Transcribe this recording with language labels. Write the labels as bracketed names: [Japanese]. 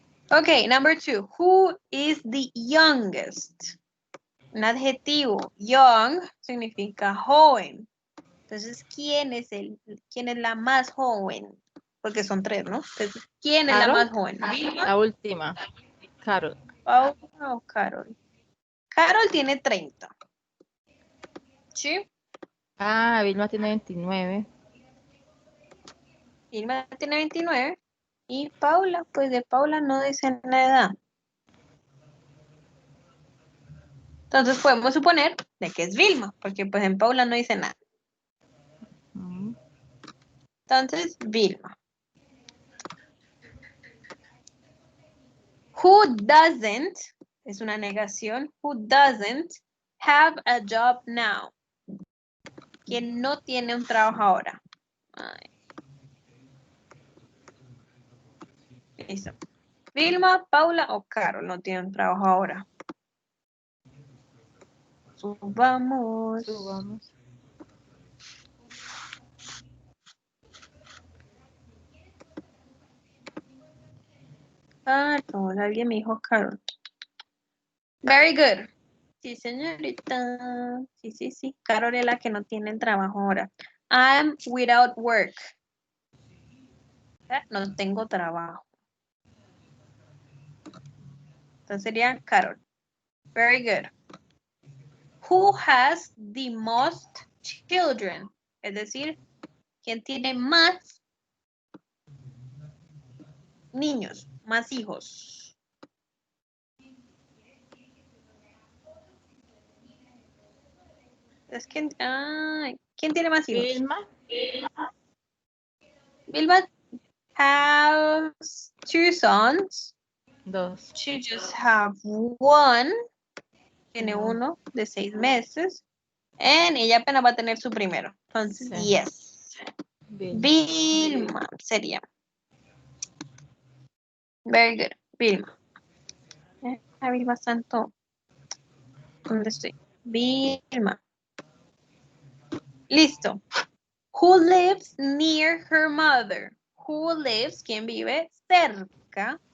[English] Ok, number 2. Who is the youngest? [Spanish] Un adjetivo. Young significa joven. Entonces, ¿quién es la más joven? Porque son 3, ¿no? Entonces, ¿quién es la ¿Carol? más joven? ¿Vilma, La última. Carol. Paula o Carol? Carol tiene 30. ¿Sí? Ah, Vilma tiene 29. Vilma tiene 29. Y Paula, pues de Paula no dicen la edad. Entonces podemos suponer de que es Vilma, porque pues en Paula no dice nada. Mm. Entonces, Vilma. [English] Who doesn't, [Spanish] es una negación, [English] who doesn't have a job now? [Spanish] ¿Quién no tiene un trabajo ahora? Ay. Listo. Vilma, Paula o Carol no tienen trabajo ahora. Subamos. Subamos. Carol, alguien me dijo Carol. [English] Very good. [Spanish] Sí, señorita. Sí. Carol es la que no tiene trabajo ahora. [English] I'm without work. [Spanish] No tengo trabajo. Entonces sería Carol. [English] Very good. Who has the most children? [Spanish] Es decir, ¿quién tiene más niños, más hijos? Es que, ¿quién tiene más hijos? Vilma. [English] Vilma has 2 sons. 2. She just have 1. Tiene [Spanish] No. 1 de 6 meses. And ella apenas va a tener su primero. Entonces, Sí. yes. Vilma sería. [English] Very good. [Spanish] Vilma. A Vilma Santo. ¿Dónde estoy? Vilma. Listo. [English] Who lives near her mother? Who lives, [Spanish] ¿quién vive cerca?